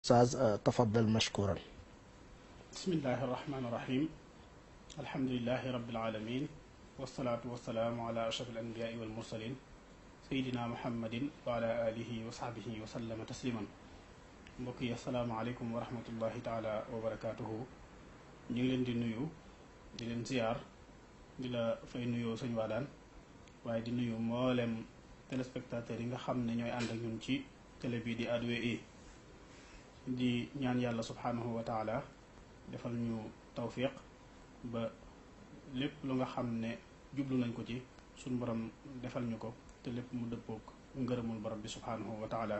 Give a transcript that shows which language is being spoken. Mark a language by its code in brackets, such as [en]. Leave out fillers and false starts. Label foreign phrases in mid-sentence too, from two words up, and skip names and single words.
[ar] أستاذ تفضل مشكورا. بسم الله الرحمن الرحيم. الحمد لله رب العالمين، والصلاة والسلام على أشرف الأنبياء والمرسلين سيدنا محمد وعلى آله وصحبه وسلم تسليما. [wo] mbokk yi [ar] السلام عليكم ورحمة الله تعالى وبركاته. [wo] ñu ngi leen di nuyu di leen ziyaar di la fay nuyoo sëñ Wadane waaye di nuyu mboolem téléspectateurs yi nga xam ne ñooy ànd ak ñun ci télé bi di A2A di ñaan yàlla [ar] سبحانه وتعالى [wo] defal ñu tawfiq ba lépp lu nga xam ne jublu nañ ko ci suñ borom defal ñu ko te lépp mu dëppoog ngërëmul borom bi [ar] سبحانه وتعالى.